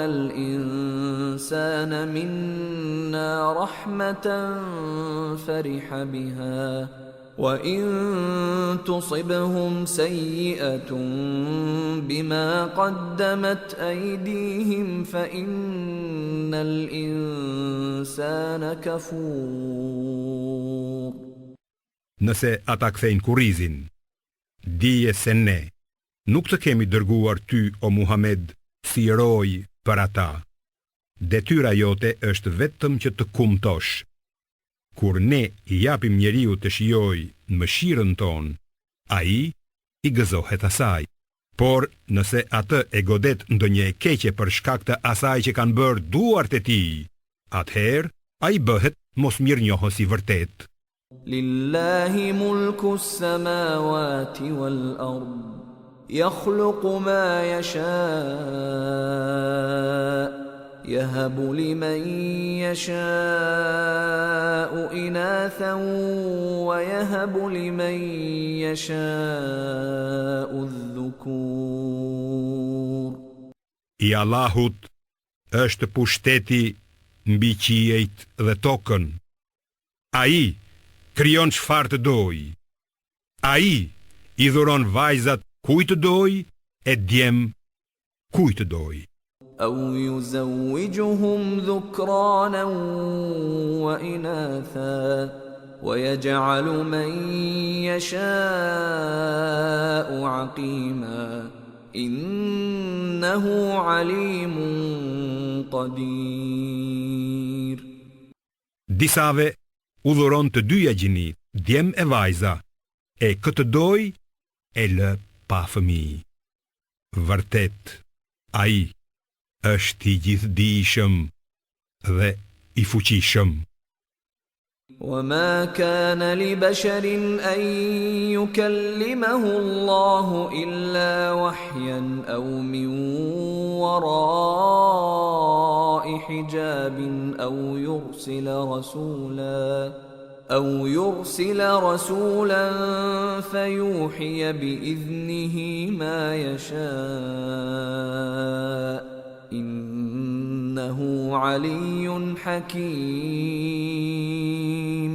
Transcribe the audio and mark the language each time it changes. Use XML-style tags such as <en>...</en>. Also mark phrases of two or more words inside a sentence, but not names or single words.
<ar>الإنسان منا رحمة فرح بها وَإِن تُصِبْهُمْ سَيِّئَةٌ بِمَا قَدَّمَتْ أَيْدِيهِمْ فَإِنَّ الْإِنسَانَ كَفُورٌ.</ar> <sq>Nëse ata kthejnë kurrizin, dije se ne nuk të kemi dërguar ty, o Muhammed, si roj për ata. Detyra jote është vetëm që të kumtosh. Kur ne I japim njeriu të shijoj në mëshirën tonë, ai I gëzohet asaj. Por nëse atë e godet ndonjë e keqe për shkak të asaj që kanë bërë duart e tij, atëherë ai bëhet mosmirnjohës I vërtet.</sq> <ar>لله ملك السماوات والأرض يخلق ما يشاء'. يهب لمن يشاء إناثا ويهب لمن يشاء الذكور.</ar> <sq>I Allahut është pushteti mbi qiejt dhe tokën. Ai krijon çfarë të dojë. Ai I dhuron vajzat kujt të dojë e djem kujt të dojë.</sq> <ar>أو يزوجهم ذكرانا وإناثا ويجعل من يشاء عقيما إنه عليم قدير.</ar> <sq>Disave u dhuron të dyja gjinit, djem e vajza, e këtë doj e lë pa fëmijë. Vërtet, ai është I gjithdijshëm dhe I fuqishëm.</sq> <ar>وما كان لبشر أن يكلمه الله إلا وحيا أو من وراء حجاب أو يرسل رسولا فيوحي بإذنه ما يشاء إنه علي حكيم.</ar>